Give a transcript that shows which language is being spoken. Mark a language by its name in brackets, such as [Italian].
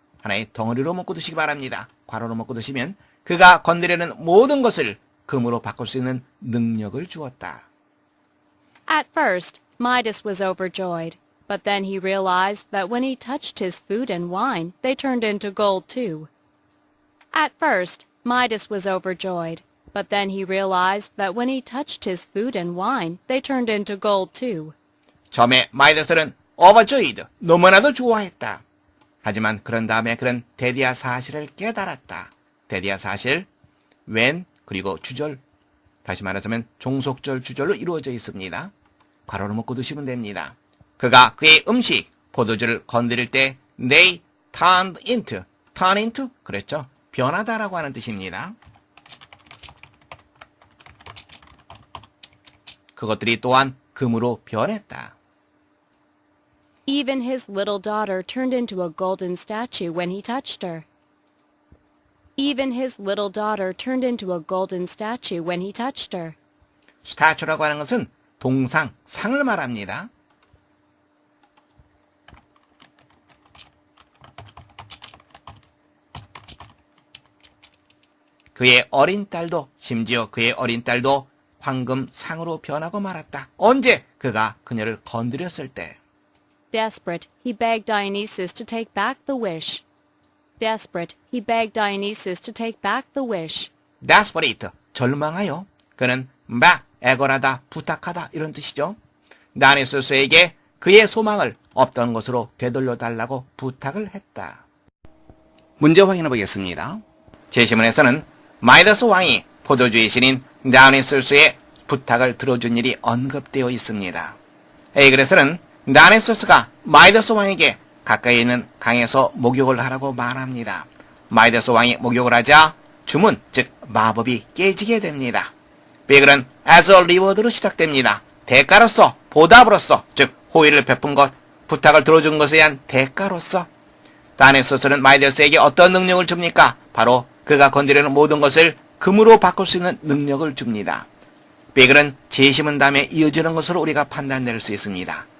[Korean] 하나의 덩어리로 묶고 두시기 바랍니다. 괄호로 묶고 두시면 그가 건드리는 모든 것을 금으로 바꿀 수 있는 능력을 주었다. [English] At first, Midas was overjoyed, but then he realized that when he touched his food and wine, they turned into gold too. At first, Midas was overjoyed, but then he realized that when he touched his food and wine, they turned into gold too. [Korean] 처음에 마이더스는 overjoyed, 너무나도 좋아했다. 하지만 그런 다음에 그는 대디아 사실을 깨달았다. 대디아 사실, when, 그리고 주절, 다시 말하자면 종속절 주절로 이루어져 있습니다. 괄호를 묶고 두시면 됩니다. 그가 그의 음식, 포도주를 건드릴 때 [English] they turned into, turn into, [Korean] 그랬죠? 변하다라고 하는 뜻입니다. 그것들이 또한 금으로 변했다. [English] Even his little daughter turned into a golden statue when he touched her. Even his little daughter turned into a golden statue when he touched her. [Korean] 스타츄라고 하는 것은 동상, 상을 말합니다. 그의 어린 딸도, 심지어 그의 어린 딸도 황금상으로 변하고 말았다. 언제? 그가 그녀를 건드렸을 때. [English] Desperate, he begged Dionysus to take back the wish. Desperate, he begged Dionysus to take back the wish. [Korean] Desperate, 절망하여. 그는 막 애걸하다, 부탁하다 이런 뜻이죠. 다이오니소스에게 그의 소망을 없던 것으로 되돌려달라고 부탁을 했다. 문제 확인해 보겠습니다. 제시문에서는 마이더스 왕이 포도주의 신인 다이오니소스의 부탁을 들어준 일이 언급되어 있습니다. A 글에서는 다이오니소스가 마이더스 왕에게 가까이 있는 강에서 목욕을 하라고 말합니다. 마이더스 왕이 목욕을 하자 주문, 즉 마법이 깨지게 됩니다. B 글은 [English] as a reward [Korean] 로 시작됩니다. 대가로서, 보답으로서, 즉 호의를 베푼 것, 부탁을 들어준 것에 대한 대가로서. 다이오니소스는 마이더스에게 어떤 능력을 줍니까? 바로 그가 건드리는 모든 것을 금으로 바꿀 수 있는 능력을 줍니다. B 글은 제시문 다음에 이어지는 것으로 우리가 판단될 수 있습니다.